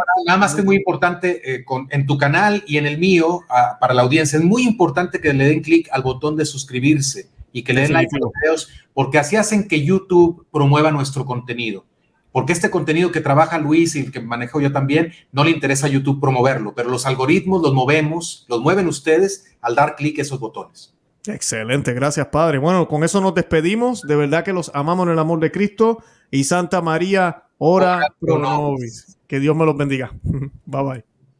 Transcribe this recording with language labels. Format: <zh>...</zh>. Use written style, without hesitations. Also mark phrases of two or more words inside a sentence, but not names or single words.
<es>Bueno, nada más que es muy importante en tu canal y en el mío, para la audiencia, es muy importante que le den clic al botón de suscribirse y que le den like a los videos, porque así hacen que YouTube promueva nuestro contenido. Porque este contenido que trabaja Luis y el que manejo yo también, no le interesa a YouTube promoverlo, pero los algoritmos los mueven ustedes al dar clic a esos botones. Excelente, gracias, Padre. Bueno, con eso nos despedimos. De verdad que los amamos en el amor de Cristo. Y Santa María,</es> <la>ora pro nobis.</la> <es>Que Dios me los bendiga.</es> <en>Bye bye.</en>